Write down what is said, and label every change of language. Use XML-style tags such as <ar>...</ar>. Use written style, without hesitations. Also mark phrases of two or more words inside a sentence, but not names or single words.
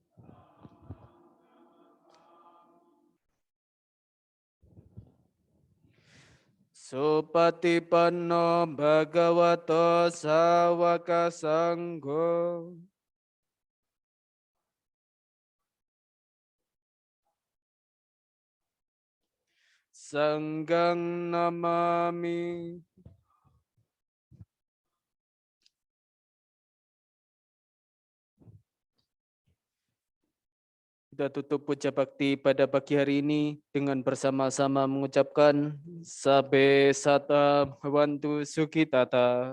<pi>Supatipanno Bhagavato Sawaka Sangho. Sanggang Namami.</pi> <id>Kita tutup puja bakti pada pagi hari ini dengan bersama-sama mengucapkan</id> <pi>Sabe Sata Bhavantu Sukhitata.</pi>